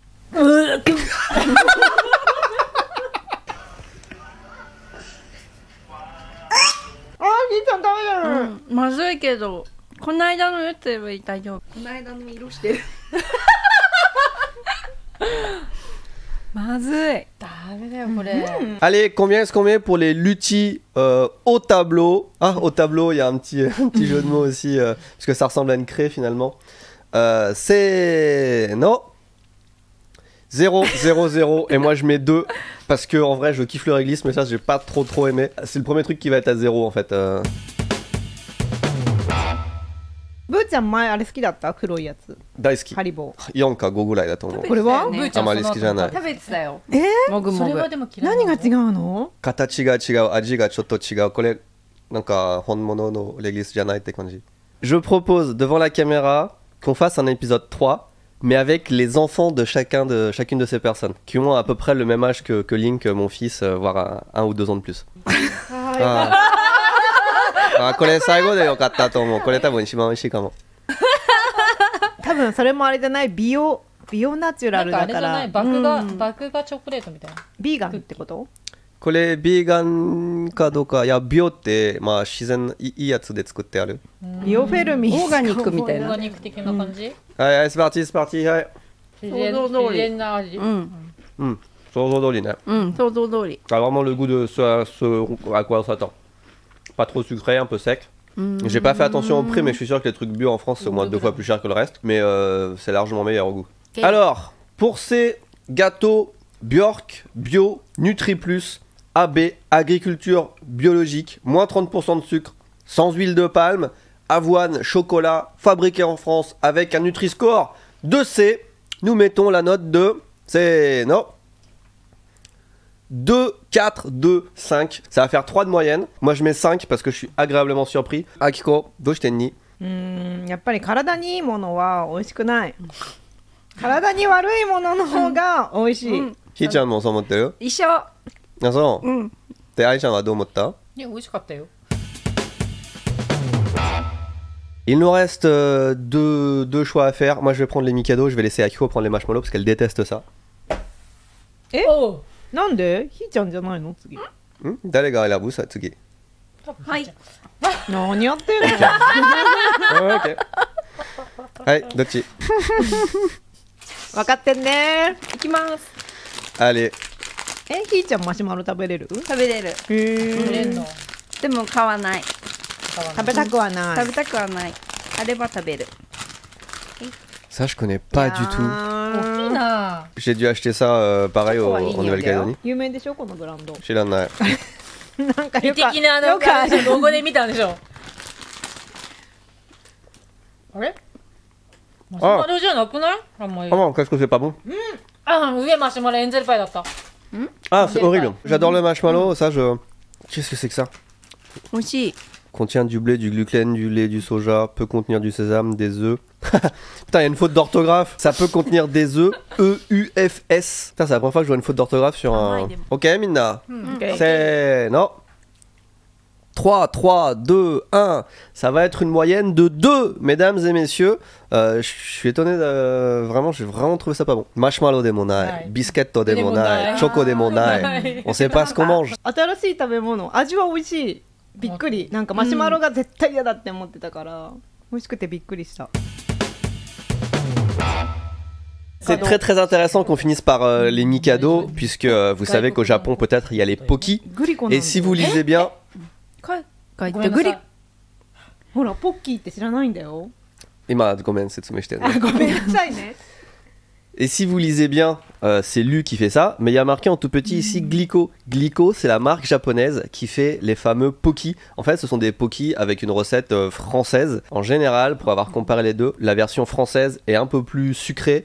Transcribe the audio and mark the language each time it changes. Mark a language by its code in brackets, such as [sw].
[ja] ひーちゃん食べてる。まずいけどこの間のやつは大丈夫。この間の色してるまずい。ダメだよこれ、 [fr] Allez, combien est-ce qu'on met pour les lutis au tableau? Ah, au tableau, il y a un petit jeu de mots aussi, parce que ça ressemble à une craie finalement. C'est... Non. 0, 0, 0. Et moi je mets 2, parce que en vrai je kiffe le réglisse, mais ça j'ai pas trop aimé. C'est le premier truc qui va être à 0 en fait. [ja] ブーちゃん前あれ好きだった？黒いやつ。大好き。ハリボー。 4か5ぐらいだと思う。これは？ブーちゃんあまり好きじゃない。食べてたよ。もぐもぐ。それはでも嫌いなの。何が違うの？形が違う、味がちょっと違う。これなんか本物のレギスじゃないって感じ。 [fr] Je propose devant la caméra qu'on fasse un épisode 3, mais avec les enfants de chacune de ces personnes, qui ont à peu près le même âge que Link, mon fils, voire 1 ou 2 ans de plus. [ja] これ最後でよかったと思う。これ多分一番美味しいかも。多分それもあれじゃない、美容ナチュラルだから。なんかあれじゃない、麦芽チョコレートみたいな。ビーガンってこと？これビーガンかどうか、いや美容ってまあ自然いいやつで作ってある。ビオフェルミン。オーガニックみたいな。オーガニック的な感じ？はいはい、 [fr] c'est parti c'est parti、 [ja] はい。自然な味。うん想像通りね。想像通り。 [fr] A vraiment le goût de ce à quoi on s'attend. Pas trop sucré, un peu sec. J'ai pas fait attention au prix, mais je suis sûr que les trucs bio en France c'est au moins 2 fois plus cher que le reste. Mais c'est largement meilleur au goût. Okay. Alors, pour ces gâteaux Björk Bio Nutri Plus AB Agriculture Biologique, moins 30% de sucre, sans huile de palme, avoine, chocolat, fabriqué en France avec un Nutri-Score de C, nous mettons la note de... C'est... Non 2, 4, 2, 5. Ça va faire 3 de moyenne. Moi je mets 5 parce que je suis agréablement surpris. [ja] Akiko, doshitenni. やっぱり体にいいものは美味しくない。体に悪いものの方が美味しい。ひーちゃんもそう思ってる？一緒。あ、そう。で、愛ちゃんはどう思った？いや美味しかったよ。 [fr] Il nous reste deux choix à faire. Moi je vais prendre les Mikado, je vais laisser Akiko prendre les marshmallows parce qu'elle déteste ça. [ja] おう。なんで？ひーちゃんじゃないの次。誰が選ぶさ次。はい。何やってんの？ OK。 はい、どっち？分かってんね。いきます。 [fr] Allez。 [ja] ひーちゃんマシュマロ食べれる？食べれる。食べれんの。でも買わない。食べたくはない。食べたくはない。あれば食べる。 [fr] Ça je connais pas du tout. [ja] 大きいな。 [fr] J'ai dû acheter ça pareil en Nouvelle-Calédonie. [ja] 有名でしょこのブランド。知らない。なんか美的なよくある。ロゴで見たんでしょ。あれ？マシュマロじゃなくない？あんまり。 [fr] Ah bon, qu'est-ce que c'est pas bon? [ja] あ、上マシュマロエンゼルパイだった。 [fr] Ah, c'est horrible. J'adore le marshmallow, ça je... Qu'est-ce que c'est que ça? [ja] 美味しい。 [fr] Contient du blé, du glucose, du lait, du soja, peut contenir du sésame, des œufs. Putain, il y a une faute d'orthographe. Ça peut contenir des œufs, E-U-F-S. Putain, c'est la première fois que je vois une faute d'orthographe sur un... Ok, Minna. C'est... Non. 3, 3, 2, 1. Ça va être une moyenne de 2, mesdames et messieurs. Je suis étonné de... Vraiment, j'ai vraiment trouvé ça pas bon. Marshmallow de monai, biscuitto de monai, choco de monai. On sait pas ce qu'on mange. [ja] 新しい食べ物。味は美味しい。びっくり。なんかマシュマロが絶対嫌だって思ってたから、美味しくてびっくりした。 [fr] C'est très très intéressant qu'on finisse par les Mikado, puisque vous savez qu'au Japon peut-être il y a les Poki. Et si vous lisez bien... [ja] 書いごめんなさい。ほらポッキーって知らないんだよ。今ごめん説明してるね。ごめんなさいね。 [fr] Et si vous lisez bien, c'est Lu qui fait ça, mais il y a marqué en tout petit ici Glico. Glico, c'est la marque japonaise qui fait les fameux Poki. En fait, ce sont des Poki avec une recette française. En général, pour avoir comparé les deux, la version française est un peu plus sucrée.